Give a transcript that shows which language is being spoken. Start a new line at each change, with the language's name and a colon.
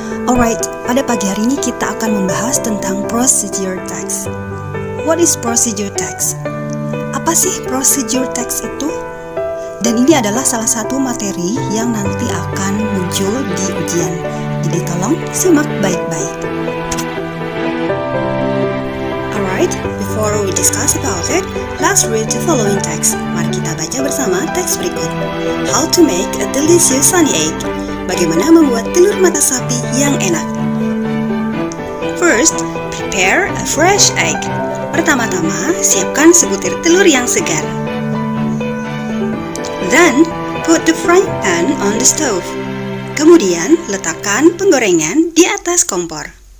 Indonesian: Alright, pada pagi hari ini kita akan membahas tentang procedure text.
English: What is procedure text?
Indonesian: Apa sih procedure text itu? Dan ini adalah salah satu materi yang nanti akan muncul di ujian. Jadi tolong simak baik-baik.
English: Alright, before we discuss about it, let's read the following text.
Indonesian: Mari kita baca bersama teks berikut.
English: How to make a delicious sunny egg.
Indonesian: Bagaimana membuat telur mata sapi yang enak.
English: First, prepare a fresh egg.
Indonesian: Pertama-tama, siapkan sebutir telur yang segar.
English: Then, put the frying pan on the stove.
Indonesian: Kemudian, letakkan penggorengan di atas kompor.